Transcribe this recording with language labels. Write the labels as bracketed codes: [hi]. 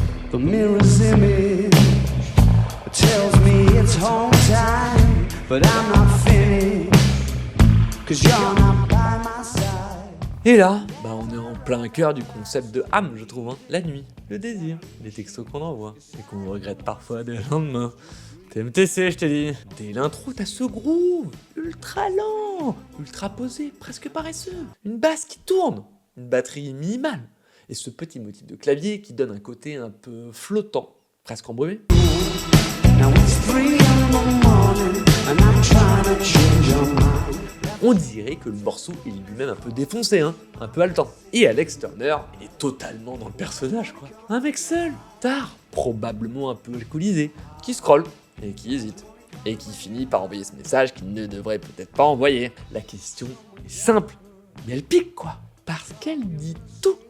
[en] The mirror's image tells me it's home time, but I'm not finished, 'cause you're not by my side. [fr] Et là, on est en plein cœur du concept de âme, je trouve, hein. La nuit, le désir, les textos qu'on envoie, et qu'on regrette parfois dès le lendemain. TMTC, je t'ai dit. Dès l'intro, t'as ce groove, ultra lent, ultra posé, presque paresseux. Une basse qui tourne, une batterie minimale. Et ce petit motif de clavier qui donne un côté un peu flottant, presque embrumé. [en] Now it's 3 in the morning and I'm trying to change your mind. [fr] On dirait que le morceau est lui-même un peu défoncé, hein, un peu haletant. Et Alex Turner, il est totalement dans le personnage, quoi. Un mec seul, tard, probablement un peu alcoolisé, qui scrolle et qui hésite. Et qui finit par envoyer ce message qu'il ne devrait peut-être pas envoyer. La question est simple, mais elle pique, quoi. Parce qu'elle dit tout.